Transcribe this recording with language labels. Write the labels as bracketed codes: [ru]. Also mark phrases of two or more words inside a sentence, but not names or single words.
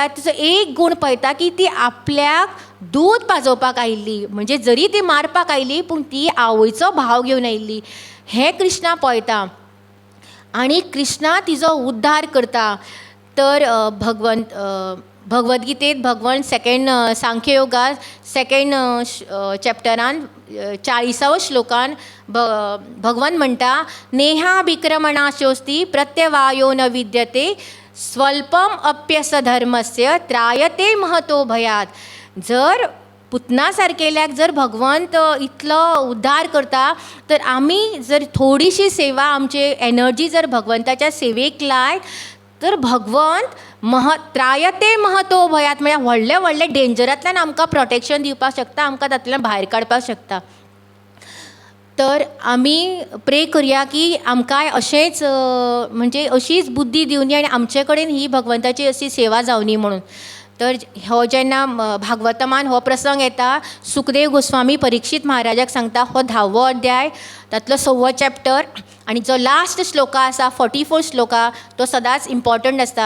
[kok] तिचो एक गूण पळयता की ती आपल्याक दूद पाजोवपाक आयिल्ली, म्हणजे जरी ती मारपाक आयली पूण ती आवयचो भाव घेवन आयिल्ली, हें कृष्णा पळयता आनी कृष्णा तिचो उद्धार करता. तर भगवद्गीतेंत भगवंत सांख्य योगा 2nd चॅप्टरान 40व श्लोकान भगवंत म्हणटा, [sa] नेहाभिक्रमणाशोस्ति प्रत्यवायो न विद्यते स्वल्पम अप्यस धर्मस्य त्रायते महतो भयात. [kok] जर पुतना सारकेल्याक जर भगवंत इतलो उद्धार करता, तर आमी जर थोडीशी सेवा, आमची एनर्जी जर भगवंताच्या सेवेक लाय, तर भगवंत [sa] त्रायते महतो भयात, [kok] म्हणजे व्हडले व्हडले डेंजरांतल्यान आमकां प्रोटेक्शन दिवपाक शकता, आमकां तातूंतल्यान भायर काडपाक शकता. तर आमी प्रे करया की आमकांय अशेंच म्हणजे अशीच बुद्धी दिवनी आनी आमचे कडेन ही भगवंताची अशी सेवा जावनी म्हणून. तर हो जेन्ना भागवतमान हो प्रसंग येता, सुखदेव गोस्वामी परीक्षीत महाराजाक सांगता, हो 10वो अध्याय, तातलो 6वो चॅप्टर, आनी जो लास्ट श्लोका आसा 44 श्लोका, तो सदांच इम्पॉर्टंट आसता.